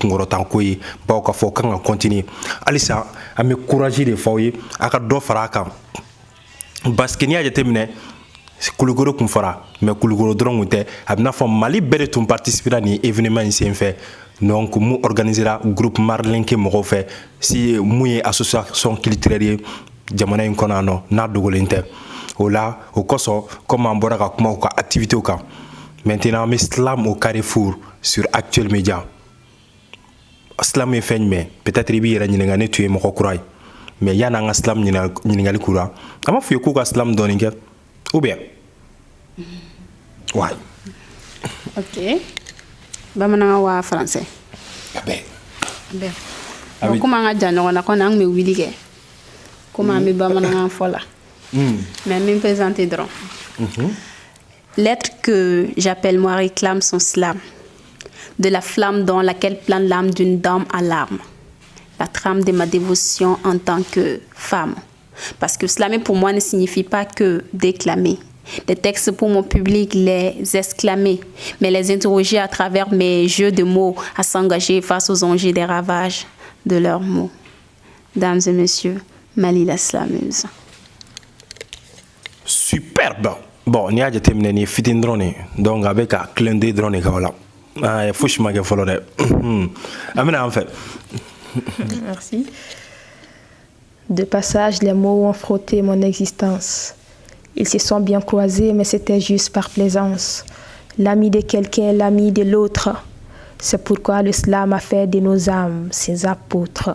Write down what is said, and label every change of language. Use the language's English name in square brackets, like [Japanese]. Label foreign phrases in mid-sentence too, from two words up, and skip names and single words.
[Bambara] kunkɔrɔtan ko ye bawo ka fɔ kan ka continuer halisa an bɛ [French] courage de [Bambara] f'aw ye a ka dɔ fara a kan [French] parce que [Bambara] n'i y'a jateminɛ Kulukoro kun fara mais Kulukoro dɔrɔn kun tɛ a bɛ n'a fɔ Mali bɛɛ de tun participera nin événement in senfɛ donc mun organisera groupe Marlenke mɔgɔw fɛ si mun ye [French] association culturelle [Bambara] ye jamana in kɔnɔ yan nɔ n'a dogolen tɛ o la o kosɔn comme an bɔra ka kuma u ka activités kan maintenant an bɛ slam au Carrefour sur Actuel Media slam ye fɛn jumɛn peut-être i b'i yɛrɛ ɲininka ne tun ye mɔgɔ kura ye mais yanni an ka slam ɲininkali k'u la an b'a fɔ ye k'u ka slam dɔɔni kɛ [French] ou bien ouais. Ok. [Bambara] Bamanankan wa français? Abe. [French] Bon, comment on a déjà on a qu'on a [Bambara] wili kɛ [French] comment on a [Bambara] bamanankan fɔ la [French] mais me présenter dɔrɔn l'être que j'appelle moi réclame son slam de la flamme dans laquelle plane l'âme d'une dame à larmes, la trame de ma dévotion en tant que femme. Parce que slammer pour moi ne signifie pas que déclamer. Des textes pour mon public, les exclamer, mais les interroger à travers mes jeux de mots, à s'engager face aux enjeux des ravages de leurs mots. Dames et messieurs, Mali la slameuse. Superbe. Bon, [Bambara] ni a jateminɛ ni fitin dɔrɔn de donc a bɛ ka [French] clin d'œil [Bambara] dɔrɔn de kɛ o la fosi ma kɛ fɔlɔ dɛ an bɛna an fɛ. [French] Merci. De passage, les mots ont frotté mon existence. Ils se sont bien croisés, mais c'était juste par plaisance. L'ami de quelqu'un, l'ami de l'autre. C'est pourquoi le slam a fait de nos âmes ses apôtres.